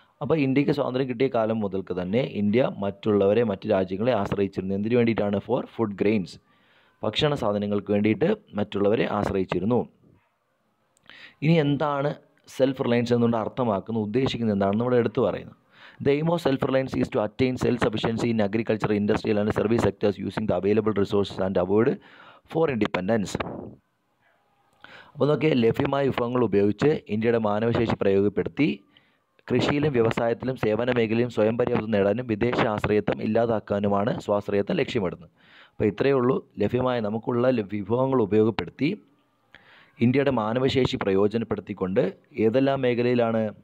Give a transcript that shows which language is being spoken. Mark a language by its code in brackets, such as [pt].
[ml] അപ്പോൾ ഇന്ത്യക്ക് സ്വാതന്ത്ര്യം കിട്ടിയ കാലം മുതൽക്ക് തന്നെ ഇന്ത്യ മറ്റ് രാജ്യങ്ങളെ ആശ്രയിച്ചിരുന്നു. എന്തിനു വേണ്ടിയിട്ടാണ്? [en] for food grains, [ml] ഭക്ഷണ സാധനങ്ങൾക്ക് വേണ്ടിയിട്ട് മറ്റുള്ളവരെ ആശ്രയിച്ചിരുന്നു. ഇനി എന്താണ് സെൽഫ് റിലയൻസ് എന്നുകൊണ്ട് അർത്ഥമാക്കുന്നത്, ഉദ്ദേശിക്കുന്നത് എന്താണെന്ന് ഇവിടെ എടുത്തു പറയുന്നു. [en] The aim of self-reliance is to attain self-sufficiency in agriculture, industrial and service sectors using the available resources and avoid foreign dependence. [ml] അപ്പോൾ നോക്കിയാൽ ലഭ്യമായ വിഭവങ്ങൾ ഉപയോഗിച്ച് ഇന്ത്യയുടെ മാനവശേഷി പ്രയോഗപ്പെടുത്തി കൃഷിയിലും വ്യവസായത്തിലും സേവന മേഖലയിലും സ്വയം പര്യാപ്തത നേടാനും വിദേശ ആശ്രയത്വം ഇല്ലാതാക്കാനുമാണ് സ്വാശ്രയത്വം ലക്ഷ്യമിടുന്നത്. അപ്പോൾ ഇത്രയേ ഉള്ളൂ. ലഭ്യമായ നമുക്കുള്ള വിഭവങ്ങൾ ഉപയോഗപ്പെടുത്തി ഇന്ത്യയുടെ മാനവശേഷി പ്രയോജനപ്പെടുത്തിക്കൊണ്ട് ഏതെല്ലാം മേഖലയിലാണ്?